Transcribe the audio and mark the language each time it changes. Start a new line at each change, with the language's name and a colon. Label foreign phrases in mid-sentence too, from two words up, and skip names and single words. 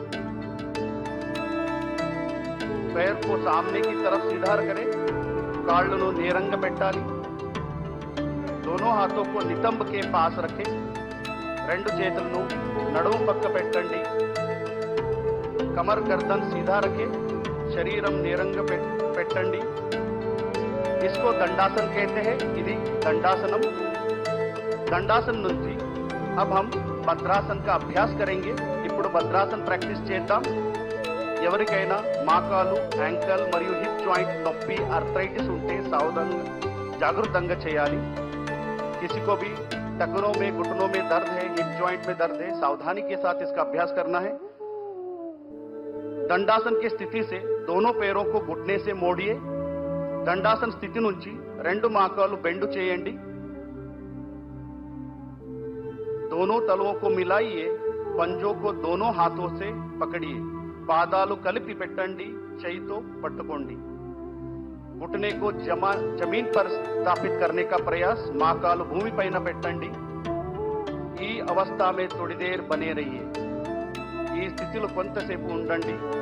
Hindi: पैर को सामने की तरफ सीधा करें
Telugu: కాళ్ళను నేరంగా పెట్టాలి
Hindi: दोनों हाथों को नितंब के पास रखें
Telugu: రెండు చేతులను నడుము పక్క పెట్టండి
Hindi: कमर गर्दन सीधा रखें शरीरम
Telugu: నేరంగా పెట్టండి
Hindi: इसको दंडासन कहते हैं
Telugu: ఇది దండాసనం దండాసన నుంచి
Hindi: अब हम भद्रासन का अभ्यास करेंगे
Telugu: ఇప్పుడు భద్రాసన ప్రాక్టీస్ చేద్దాం ఎవరికైనా మోకాలు యాంకల్ మరియు హిప్ జాయింట్ నొప్పి आर्थराइटिस ఉంటే సావధానంగా జాగృతంగా చేయాలి
Hindi: किसी को भी टखनों में घुटनों में दर्द है हिप जॉइंट में दर्द है सावधानी के साथ इसका अभ्यास करना है दंडासन की स्थिति से दोनों पैरों को घुटने से मोड़िए
Telugu: దండాసన స్థితి నుంచి రెండు మోకాలు బెండ్ చేయండి
Hindi: दोनों तलवों को मिलाइए पंजों को दोनों हाथों से पकड़िए
Telugu: పాదాలు కలిపి పెట్టండి చేయితో పట్టుకోండి
Hindi: घुटने को जमीन पर स्थापित करने का प्रयास
Telugu: మోకాలు భూమిపైన పెట్టండి ఈ అవస్థ
Hindi: में थोड़ी देर बने रहिए
Telugu: ఈ స్థితిలో కొంతసేపు ఉండండి